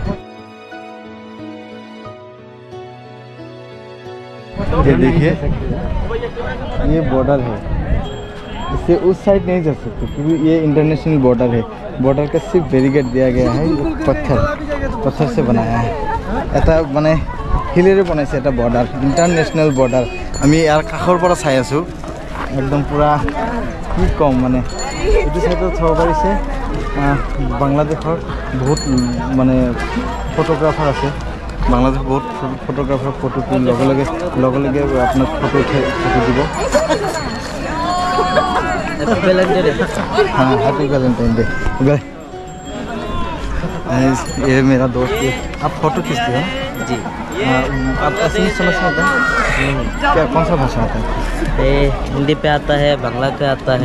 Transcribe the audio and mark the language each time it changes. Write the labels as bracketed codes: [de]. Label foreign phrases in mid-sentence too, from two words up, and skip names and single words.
[hi] ये देखिए ये बॉर्डर है, इससे उस साइड नहीं जा सकते क्योंकि ये [en] international border [hi] है। बॉर्डर का सिर्फ बैरिकेड दिया गया है, पत्थर से बनाया है। [as] এটা মানে হিলেৰে বনাইছে এটা বৰ্ডাৰ, [en] international border. [as] আমি ইয়াৰ কাষৰ পৰা চাই আছোঁ, একদম পুৰা কি কম মানে। এইটো চাইডত চাব পাৰিছে বাংলাদেশৰ বহুত মানে ফটোগ্ৰাফাৰ আছে। বাংলাদেশৰ বহুত ফটোগ্ৰাফাৰ ফটো তুলি লগে লগে আপোনাক ফটো দিব। [hi] हाँ [en] happy Valentine day. [hi] ये मेरा दोस्त है। आप फोटो खींचते हो जी। आप असली समझ में आता है क्या, कौन सा भाषा आता है? हिंदी पे आता है, बांग्ला पे आता है।